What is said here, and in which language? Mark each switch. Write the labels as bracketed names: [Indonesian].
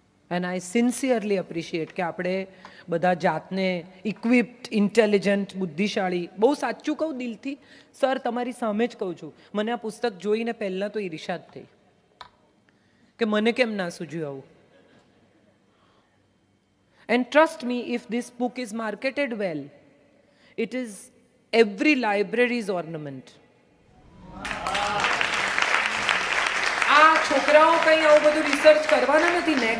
[English] and I sincerely appreciate [Gujarati] કે આપણે બધા જાતને ઇક્વિપ્ડ, ઇન્ટેલિજન્ટ, બુદ્ધિશાળી, બહુ સાચું કહું દિલથી સર, તમારી સામે જ કહું છું, મને આ પુસ્તક જોઈને પહેલાં તો ઈર્ષા જ થઈ કે મને કેમ ના સૂઝ્યું આવું. [English] And trust me, if this book is marketed well, it is every library's ornament. [Gujarati] આ છોકરાઓ કંઈ આવું બધું રિસર્ચ કરવાના નથી.